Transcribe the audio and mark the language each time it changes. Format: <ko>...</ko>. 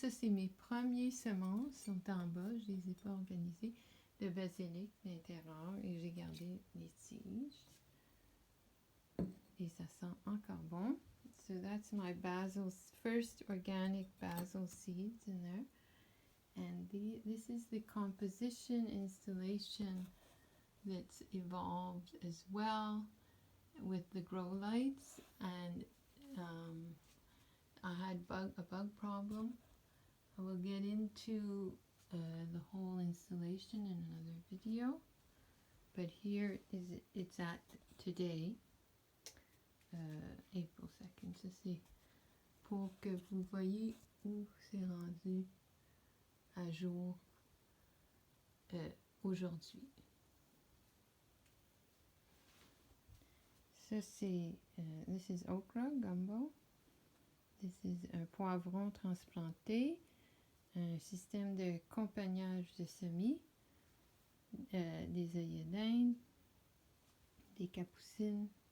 <fr>Ça, c'est mes premiers semences, sont en bas, je les ai pas organisées, de basilic intérieur, et j'ai gardé les tiges. Et ça sent encore bon.</fr> <en>So that's my basil, first organic basil seeds in there. And this is the composition installation that's evolved as well with the grow lights. And I had a bug problem. I will get into the whole installation in another video. But here it's at today, April 2nd.</en> <fr>Ça c'est pour que vous voyez où c'est rendu à jour aujourd'hui. Ça c'est,</fr> <en>this is okra gumbo. This is</en> <fr>un poivron transplanté, un système de compagnage de semis, des œillets d'Inde, des capucines.</fr>